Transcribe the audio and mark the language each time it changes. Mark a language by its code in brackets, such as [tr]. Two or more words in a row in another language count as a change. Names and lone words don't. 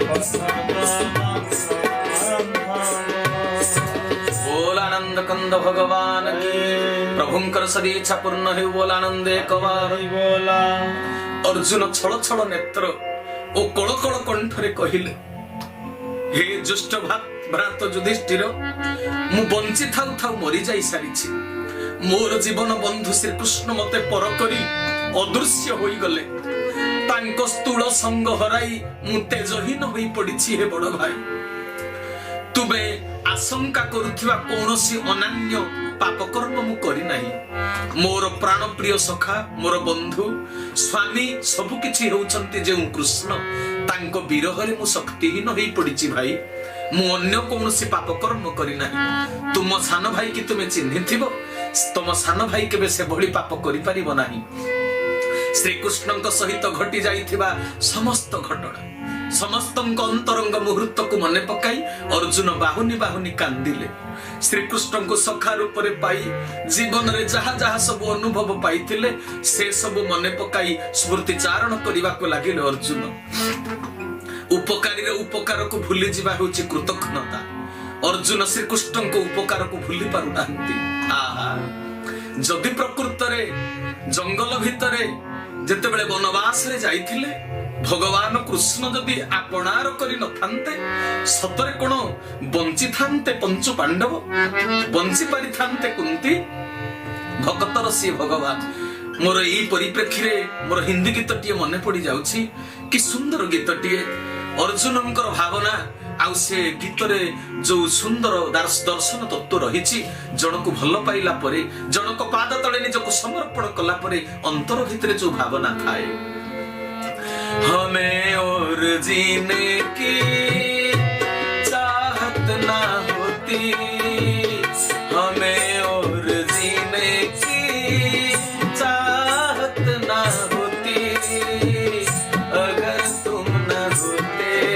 [hi] बोल आनंद कंद भगवान की [or] ପ୍ରଭୁଙ୍କର ସଦିଚ୍ଛା ପୂର୍ଣ୍ଣ ହେ ବୋଲ ଆନନ୍ଦେ କବାର बोला ଅର୍ଜୁନ ଛଳ ଛଳ ନେତ୍ର ଓ କଳ କଳ କଣ୍ଠରେ କହିଲେ ହେ ଜୁଷ୍ଟ ଭ୍ରାତ ଯୁଧିଷ୍ଠିର ମୁଁ ବଞ୍ଚି ଥାଉ ଥାଉ ମରି ଯାଇ ସାରିଛି ମୋର ଜୀବନ ବନ୍ଧୁ ଶ୍ରୀ କୃଷ୍ଣ ମତେ ପର କରି ଅଦୃଶ୍ୟ ହୋଇ ଗଲେ ତାଙ୍କ ସ୍ଥୂଳ ସଙ୍ଗ ହରାଇ ମୁଁ ତେଜହୀନ ହୋଇ ପଡ଼ିଛି ହେ ବଡ଼ ଭାଇ ତୁମେ ଆଶଙ୍କା କରୁଥିବା କୌଣସି ଅନାନ୍ୟ ପାପ କର୍ମ ମୁଁ କରି ନାହିଁ ମୋର ପ୍ରାଣ ପ୍ରିୟ ସଖା ମୋର ବନ୍ଧୁ ସ୍ୱାମୀ ସବୁ କିଛି ହେଉଛନ୍ତି ଯେ କୃଷ୍ଣ ତାଙ୍କ ବିରହରେ ମୁଁ ଶକ୍ତିହୀନ ହୋଇ ପଡ଼ିଛି ଭାଇ ମୁଁ ଅନ୍ୟ କୌଣସି ପାପ କର୍ମ କରି ନାହିଁ ତୁମ ସାନ ଭାଇ କି ତୁମେ ଚିହ୍ନିଥିବ ତୁମ ସାନ ଭାଇ କେବେ ସେ ଭଳି ପାପ କରି ପାରିବ ନାହିଁ ଶ୍ରୀ କୃଷ୍ଣଙ୍କ ସହିତ ଘଟି ଯାଇଥିବା ସମସ୍ତ ଘଟଣା ସମସ୍ତ ଅନ୍ତରଙ୍ଗ ମୁହୂର୍ତ୍ତ କୁ ମନେ ପକାଇ ଅର୍ଜୁନ ବାହୁନି ବାହୁନି କାନ୍ଦିଲେ ଶ୍ରୀ କୃଷ୍ଣ କୁ ସଖା ରୂପ ରେ ପାଇ ଜୀବନ ରେ ଯାହା ଯାହା ସବୁ ଅନୁଭବ ପାଇଥିଲେ ସେ ସବୁ ମନେ ପକାଇ ସ୍ମୃତି ଚାରଣ କରିବା କୁ ଲାଗିଲେ ଅର୍ଜୁନ ଉପକାରୀ ରେ ଉପକାର କୁ ଭୁଲି ଯିବା ହେଉଛି କୃତଜ୍ଞତା ଅର୍ଜୁନ ଶ୍ରୀ କୃଷ୍ଣ କୁ ଉପକାର କୁ ଭୁଲି ପାରୁ ନାହାନ୍ତି ଆହା ଯଦି ପ୍ରକୃତ ରେ ଜଙ୍ଗଲ ଭିତରେ ଯେତେବେଳେ ବନବାସ ରେ ଯାଇଥିଲେ ଭଗବାନ କୃଷ୍ଣ ଯଦି ଆପଣାର କରି ନଥାନ୍ତେ ସତରେ କୋନ ବଞ୍ଚି ଥାନ୍ତେ ପଞ୍ଚୁ ପାଣ୍ଡବ ବଞ୍ଚି ପାରି ଥାନ୍ତେ କୁନ୍ତୀ ଭକ୍ତର ସେ ଭଗବାନ ମୋର ଏହି ପରିପ୍ରେକ୍ଷୀ ରେ ମୋର ହିନ୍ଦୀ ଗୀତଟିଏ ମନେ ପଡ଼ି ଯାଉଛି କି ସୁନ୍ଦର ଗୀତଟିଏ ଅର୍ଜୁନଙ୍କର ଭାବନା ଆଉ ସେ ଗୀତରେ ଯୋ ସୁନ୍ଦର ଦର୍ଶନ ତତ୍ତ୍ୱ ରହି ଜଣକ ଭଲ ପାଇଲା ପରେ ଜଣକ ପାଦ ତଳେ ନିଜକୁ ସମର୍ପଣ କଲା ପରେ ଅନ୍ତର ଭିତରେ ଯୋ ଭାବନା ଥାଏ [hi] हमें और जीने की चाहत ना होती हमें और जीने की चाहत ना होती अगर तुम न होते